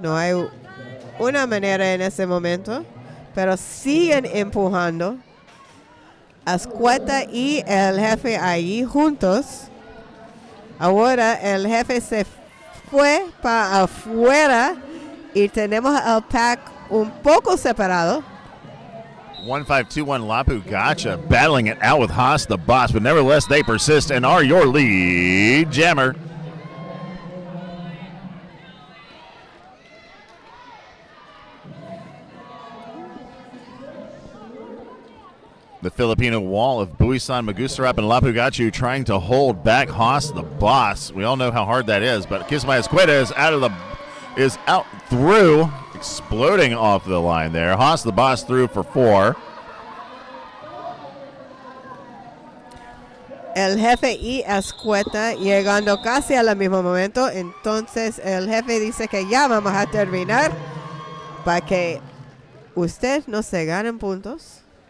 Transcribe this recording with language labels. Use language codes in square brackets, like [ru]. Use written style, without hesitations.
[es] No hay una manera en ese momento, pero siguen empujando. Ascueta y el jefe ahí juntos. Ahora el jefe se fue para afuera. Y tenemos el pack un poco separado. [en] 1521 Lapu Gotcha battling it out with Haas the Boss, but nevertheless they persist and are your lead jammer. The Filipino wall of Buisan, Magusarap, and Lapu Gachu trying to hold back Haas the Boss. We all know how hard that is, but Kismay Escueta is out through, exploding off the line there. Haas the Boss through for 4. [es] El jefe y Ascueta llegando casi al mismo momento. Entonces el jefe dice que ya vamos a terminar para que usted no se ganen puntos.